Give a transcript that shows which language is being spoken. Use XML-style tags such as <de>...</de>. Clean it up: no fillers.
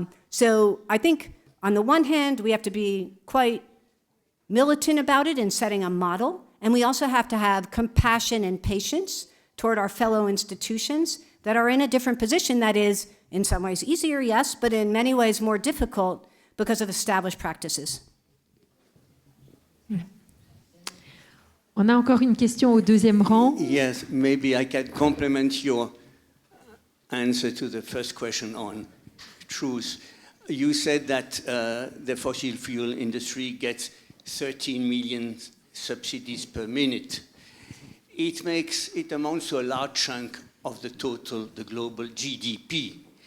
<en>So I think on the one hand, we have to be quite militant about it in setting a model, and we also have to have compassion and patience toward our fellow institutions that are in a different position that is, in some ways, easier, yes, but in many ways more difficult because of established practices.</en> <fr>On a encore une question au deuxième rang.</fr> <en>Yes, maybe I can complement your answer to the first question on truth. You said that the fossil fuel industry gets 13 million subsidies per minute. It amounts to a large chunk of the global GDP.</en>